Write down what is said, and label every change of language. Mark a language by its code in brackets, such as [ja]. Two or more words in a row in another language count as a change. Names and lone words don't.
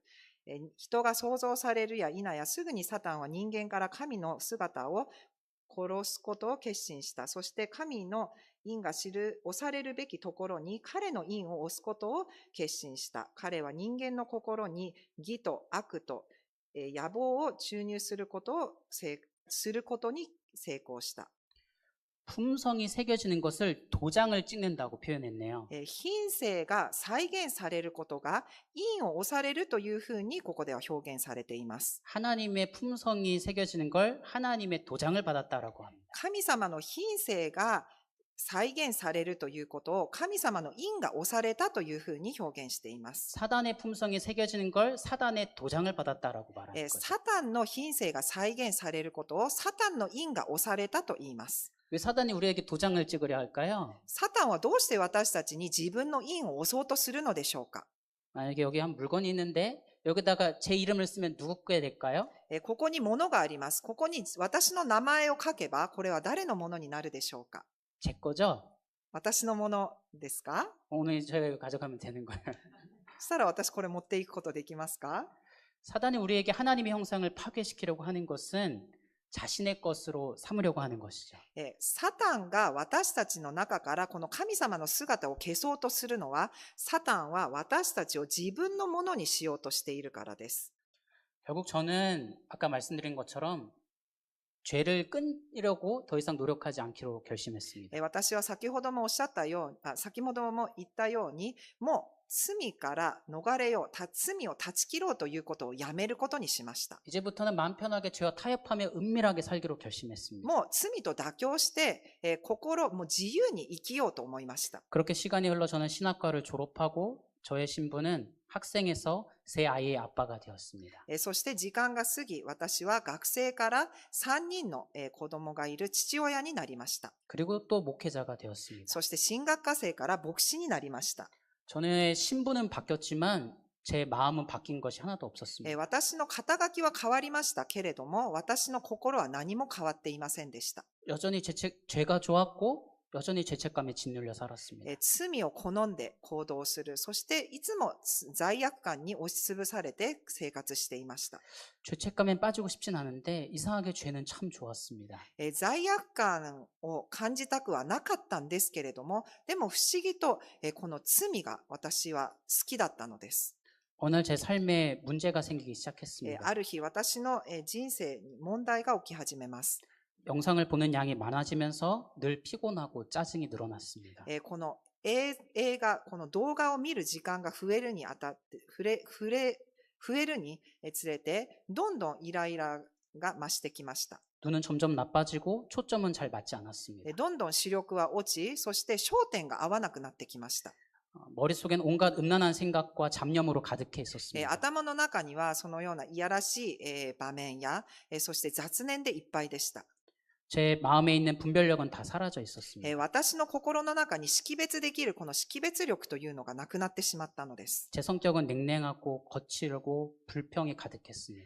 [ja] 人が創造されるや否やすぐにサタンは人間から神の姿を殺すことを決心した。そして神の印が押されるべきところに彼の印を押すことを決心した。彼は人間の心に義と悪と野望を注入することに成功した。 [ko] 품성이 새겨지는 것을 도장을 찍는다고 표현했네요. [ja] 品性が再現されることが印を押されるというふうにここでは表現されています。 [ko] 하나님의 품성이 새겨지는 걸 하나님의 도장을 받았다라고 합니다. [ja] 神様の品性が再現されるということを神様の印が押されたというふうに表現しています。 [ko] 사단의 품성이 새겨지는 걸 사단의 도장을 받았다라고 말하는 거죠. [ja] サタンの品性が再現されることをサタンの印が押されたと言います。 [ko] 왜 사단이 우리에게 도장을 찍으려 할까요? [ja] サタンはどうして私たちに自分の印を押そうとするのでしょうか。 [ko] 만약에 여기 한 물건이 있는데 여기다가 제 이름을 쓰면 누구 게 될까요? [ja] ここに物があります。ここに私の名前を書けば、これは誰のものになるでしょうか。 [ko] 제 거죠? [ja] 私のものですか。 [ko] 오늘 저희가 가져가면 되는 거예요. [ja] そしたら私これ持っていくことできますか。 [ko] 사단이 우리에게 하나님의 형상을 파괴시키려고 하는 것은 자신의 것으로 삼으려고 하는 것이죠. [ja] サタンが私たちの中からこの神様の姿を消そうとするのは、サタンは私たちを自分のものにしようとしているからです。 [ko] 결국 저는 아까 말씀드린 것처럼 죄를 끊으려고 더 이상 노력하지 않기로 결심했습니다. [ja] 私は先ほどもおっしゃったように、先ほども言ったように、もう罪から逃れよう、罪を断ち切ろうということをやめることにしました。 [ko] 이제부터는 마음 편하게 죄와 타협하며 은밀하게 살기로 결심했습니다. [ja] もう罪と妥協して、心も自由に生きようと思いました。 [ko] 그렇게 시간이 흘러 저는 신학과를 졸업하고 저의 신분은 학생에서 세 아이의 아빠가 되었습니다. [ja] そして時間が過ぎ、私は学生から3人の子供がいる父親になりました。 [ko] 그리고 또 목회자가 되었습니다. [ja] そして神学科生から牧師になりました。 [ko] 저의 신분은 바뀌었지만 제 마음은 바뀐 것이 하나도 없었습니다. [ja] 私の肩書きは変わりましたけれども、私の心は何も変わっていませんでした。 [ko] 여전히 죄가 좋았고 여전히 죄책감에 짓눌려 살았습니다. [ja] 罪を好んで行動する、そしていつも罪悪感に押しつぶされて生活していました。 [ko] 죄책감에 빠지고 싶진 않은데 이상하게 죄는 참 좋았습니다. [ja] 罪悪感を感じたくはなかったんですけれども、でも不思議とこの罪が私は好きだったのです。 [ko] 어느 날 제 삶에 문제가 생기기 시작했습니다. [ja] ある日私の人生に問題が起き始めます。 [ko] 영상을 보는 양이 많아지면서 늘 피곤하고 짜증이 늘어났습니다. [ja] この映画、この動画を見る時間が増えるにあたって、増えるにつれて、どんどんイライラが増してきました。 [ko] 눈은 점점 나빠지고 초점은 잘 맞지 않았습니다. [ja] どんどん視力は落ち、そして焦点が合わなくなってきました。 [ko] 머릿속엔 온갖 음란한 생각과 잡념으로 가득해 있었습니다. [ja] 頭の中にはそのようないやらしい場面や、そして雑念でいっぱいでした。 [ko] 제 마음에 있는 분별력은 다 사라져 있었습니다. [ja] 私の心の中に識別できるこの識別力というのがなくなってしまったのです。 [ko] 제 성격은 냉랭하고 거칠고 불평이 가득했습니다.